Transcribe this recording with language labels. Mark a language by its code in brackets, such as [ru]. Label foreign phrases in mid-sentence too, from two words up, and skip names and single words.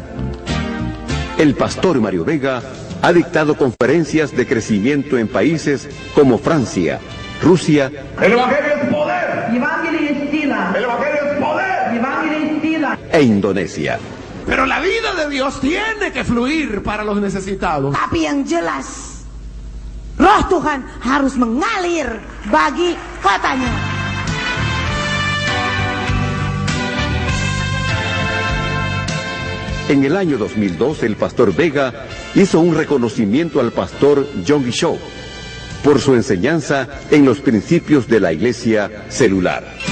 [es] El pastor Mario Vega ha dictado conferencias de crecimiento en países como Francia, Rusia. El Evangelio es poder. El Evangelio es poder. E Indonesia. Pero la vida de Dios tiene que fluir para los necesitados. [id] Tapi yang jelas, Roh Tuhan harus mengalir bagi kotanya. [es] En el año 2002, el pastor Vega hizo un reconocimiento al pastor Yonggi Cho por su enseñanza en los principios de la Iglesia celular.